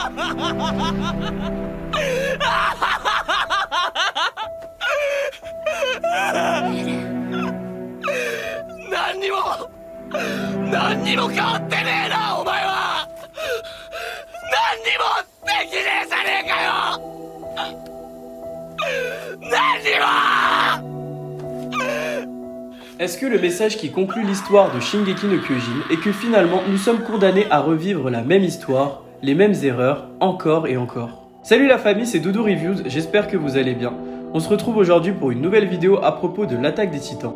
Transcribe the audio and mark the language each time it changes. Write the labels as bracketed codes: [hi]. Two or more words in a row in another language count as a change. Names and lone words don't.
[ja] 何にも変わってねえな、お前は。何にもできねえじゃねえかよ。何にも。 [fr] Est-ce que le message qui conclut l'histoire de Shingeki no Kyojin est que finalement nous sommes condamnés à revivre la même histoire, les mêmes erreurs, encore et encore? Salut la famille, c'est Doudou Reviews, j'espère que vous allez bien. On se retrouve aujourd'hui pour une nouvelle vidéo à propos de l'attaque des titans.